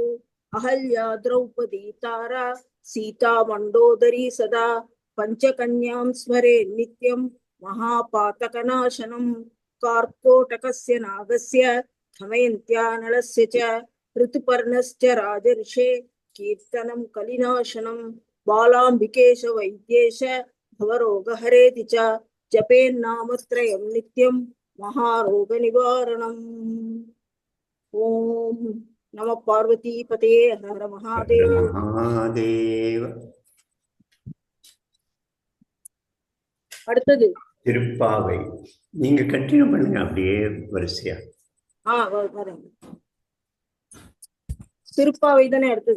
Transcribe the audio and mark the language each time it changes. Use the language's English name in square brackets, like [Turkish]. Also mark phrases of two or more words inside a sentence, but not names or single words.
[Sanskrit] अहल्या द्रौपदी तारा सीता मंडोदरी सदा, पंचकन्यां स्मरे नित्यं महापातकनाशनं, कार्कोटकस्य नागस्य दमयन्त्यानलस्य च ऋतुपर्णस्य राजर्षे कीर्तनं कलिनाशनं, बालाम्बिकेश वैद्येश भवरोगहरेति च जपेन्नामत्रयं नित्यं महारोगनिवारणम्. ओम नम पार्वती पते हर महादेव. [Tamil] அடுத்தது திருப்பாவை. நீங்க கண்டினியூ பண்ணுங்க அப்படியே வரிசையா. வரேன். திருப்பாவை தானே அடுத்தது.